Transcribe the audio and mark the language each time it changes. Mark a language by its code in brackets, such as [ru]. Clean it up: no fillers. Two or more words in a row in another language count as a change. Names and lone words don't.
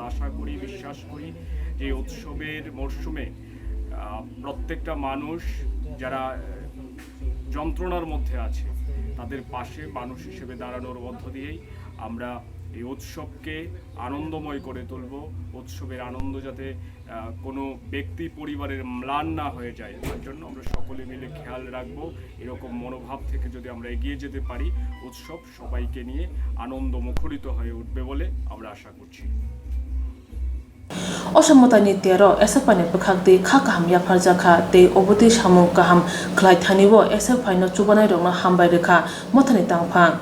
[bn] আশা করি বিশ্বাস করি যে উৎসবের মরশুমে প্রত্যেকটা মানুষ যারা যন্ত্রণার মধ্যে আছে তাদের পাশে মানুষ হিসেবে দাঁড়ানোর মধ্য দিয়েই আমরা এই উৎসবকে আনন্দময় করে তুলব উৎসবের আনন্দ যাতে কোনো ব্যক্তি পরিবারের ম্লান না হয়ে যায় তার জন্য আমরা সকলে মিলে খেয়াল রাখবো এরকম মনোভাব থেকে যদি আমরা এগিয়ে যেতে পারি উৎসব সবাইকে নিয়ে আনন্দ মুখরিত হয়ে উঠবে বলে আমরা আশা করছি [trp] Osamota ni tero SFI ni bwkhakdui kha kaham yakharjakha tei oboti samung kaham khlai thanibo SFI no chubanai rokno hambai rekha mothani tangphang